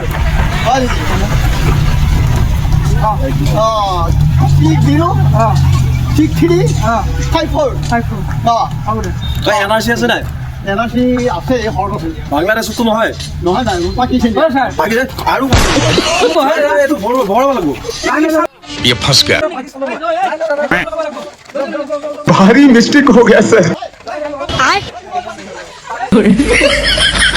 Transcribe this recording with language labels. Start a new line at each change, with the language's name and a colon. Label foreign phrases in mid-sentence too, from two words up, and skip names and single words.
Assamese: হয় নেকি অঁ ঠিক জিৰ' অঁ 63 অঁ 54 অঁ হ'ব দে তই এনআৰচি আছে নাই এনআৰচি আছে হৰত আছে বাংলাদেশতো নহয় নহয় নাই পাকিস্তান হয় ছাৰ বাকী আৰু এইটো ভৰাব লাগিব
Hindi: ये फंस गया भारी मिस्टेक हो गया सर